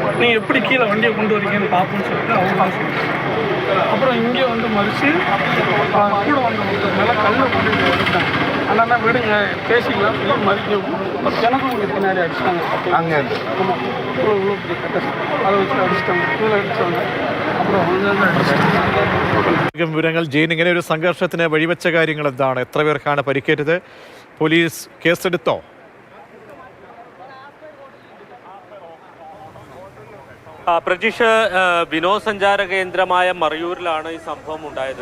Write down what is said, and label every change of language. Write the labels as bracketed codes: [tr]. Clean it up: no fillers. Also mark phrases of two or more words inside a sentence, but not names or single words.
[ta] நீங்கள் எப்படி கீழே வண்டியை கொண்டு வரீங்கன்னு பார்ப்போம்னு சொல்லிட்டு அவங்க தான் சொல்லிட்டாங்க. அப்புறம் இங்கே வந்து மறித்து கூட வந்த ஒருத்தர் மேலே கல்லை கொண்டு வந்துட்டாங்க. அதனால விடுங்க பேசிக்கலாம் சொல்லி மறிக்கவும் ஒரு கிணக்கும் இங்கே பின்னாடி அடிச்சிட்டாங்க. அங்கே ஆமாம், இவ்வளோ பெரிய கட்ட அதை வச்சு அடிச்சிட்டாங்க. கீழே அடித்தாங்க. அப்புறம் [ml] വിവരങ്ങൾ ജെയിൻ, ഇങ്ങനെ ഒരു സംഘർഷത്തിന് വഴിവെച്ച കാര്യങ്ങൾ എന്താണ്? എത്ര പേർക്കാണ് പരിക്കേറ്റത്? പോലീസ് കേസെടുത്തോ? പ്രജീഷ്, വിനോദസഞ്ചാര കേന്ദ്രമായ മറയൂരിലാണ് ഈ സംഭവം ഉണ്ടായത്.